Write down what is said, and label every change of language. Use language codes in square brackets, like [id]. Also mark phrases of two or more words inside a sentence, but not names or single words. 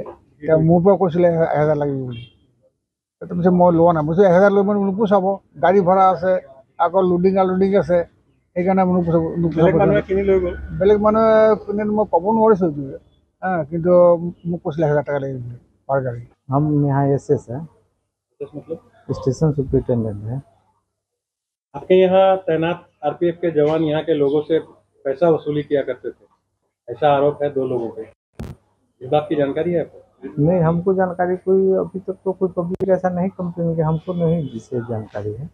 [as] এতিয়া মোৰ পৰা কৈছিলে 1000 লাগিব বুলি। তাৰপিছত মই লোৱা নাই, বুজিছোঁ 1000 লৈ মানে নোপোচাব, গাড়ী ভাড়া আছে, আকৌ [en] loading unloading [as] আছে, সেইকাৰণে নোপোচাব। বেলেগ মানুহে কিনি লৈ গ'ল। বেলেগ মানুহে কিনে মই ক'ব নোৱাৰিছোঁ এইটো, কিন্তু মোক কৈছিলে 1000 টকা লাগিব পাৰ গাড়ী। [hi] हम यहाँ SS है, मतलब [en] station superintendent है। [hi] आपके यहाँ तैनात RPF के जवान यहाँ के लोगों से पैसा वसूली किया करते थे, ऐसा आरोप है 2 लोगों पे। इस बात की जानकारी है आपको? नहीं, हमको जानकारी कोई अभी तक तो कोई पब्लिक ऐसा नहीं कंप्लेन किया, हमको नहीं जिससे जानकारी है।